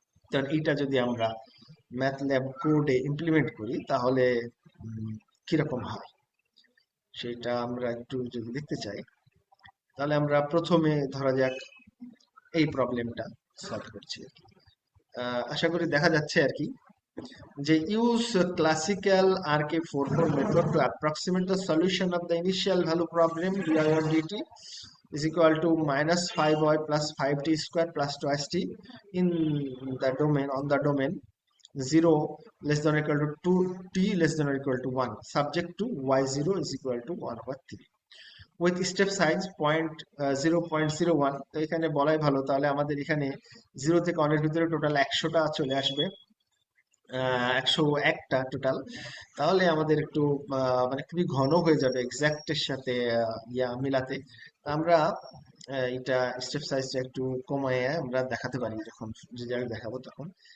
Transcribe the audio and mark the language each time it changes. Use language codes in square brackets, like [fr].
[bn] কারণ এইটা যদি আমরা ম্যাথল্যাব কোডে ইমপ্লিমেন্ট করি তাহলে কিরকম হয় সেটা আমরা একটু যদি দেখতে চাই, তাহলে আমরা প্রথমে ধরা যাক এই প্রবলেমটা সলভ করছি আর কি। আশা করি দেখা যাচ্ছে আর কি, যে [en] Use classical RK44 method to approximate the solution of the initial value problem dy on dt is equal to minus 5y plus 5t square plus twice t in the domain, on the domain 0 less than or equal to 2t less than or equal to 1, subject to y0 is equal to 1 over 3 with step size 0.01। [bn] তো এখানে বলাই ভালো, তাহলে আমাদের এখানে 0 থেকে 1 এর ভিতরে টোটাল 100টা চলে আসবে, 101টা টোটাল। তাহলে আমাদের একটু মানে খুবই ঘন হয়ে যাবে এক্সাক্টের সাথে ইয়া মিলাতে। আমরা এটা স্টেপ সাইজটা একটু কমায় আমরা দেখাতে পারি যখন রেজাল্ট দেখাবো তখন।